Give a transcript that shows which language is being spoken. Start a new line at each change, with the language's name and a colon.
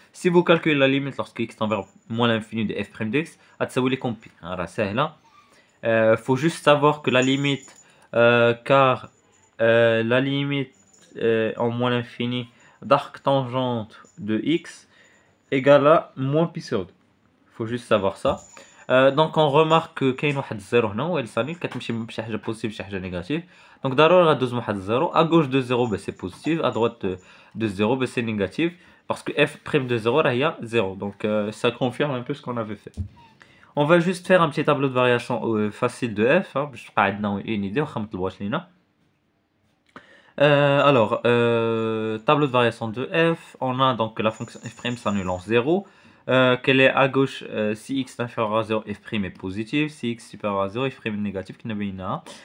French: Si vous calculez la limite lorsque x tend vers moins l'infini de f' de x,
Arabic: هتساوي لكم
French: pi. Alors c'est là. Faut juste savoir que la limite, car la limite en moins l'infini d'arctangente de x égale à moins pi sur 2. Faut juste savoir ça. Donc on remarque que
Arabic: كاين واحد الزيرو هنا و
French: s'annule
Arabic: كتمشي من شي حاجه بوزيتيف شي حاجه نيجاتيف. Donc ضروري غدوز واحد الزيرو.
French: À gauche de 0 ben, c'est positif, à droite de 0 ben, c'est négatif parce que f' de 0 là il y a 0. Donc ça confirme un peu ce qu'on avait fait. On va juste faire un petit tableau de variation facile de f
Arabic: باش تبقى عندنا
French: une idée
Arabic: واخا مطلبوهاش لينا.
French: Alors, tableau de variation de f, on a donc la fonction f' s'annule en 0, qu'elle est à gauche si x est inférieur à 0, f' est positif, si x est supérieur à 0, f' est négatif, qui n'a pas.